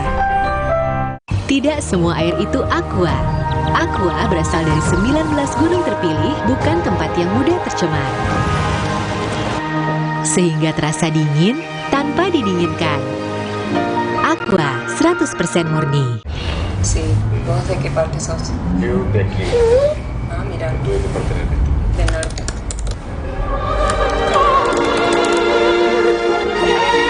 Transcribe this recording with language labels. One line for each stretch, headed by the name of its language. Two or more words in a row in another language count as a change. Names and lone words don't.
Indonesian: Tidak semua air itu aqua. Aqua berasal dari 19 gunung terpilih, bukan tempat yang mudah tercemar. Sehingga terasa dingin tanpa didinginkan. Aqua 100% murni.
Spanish: Sí, ¿vos de qué parte sos? Yo de aquí. Ah, mira. Yo de parte de Del norte.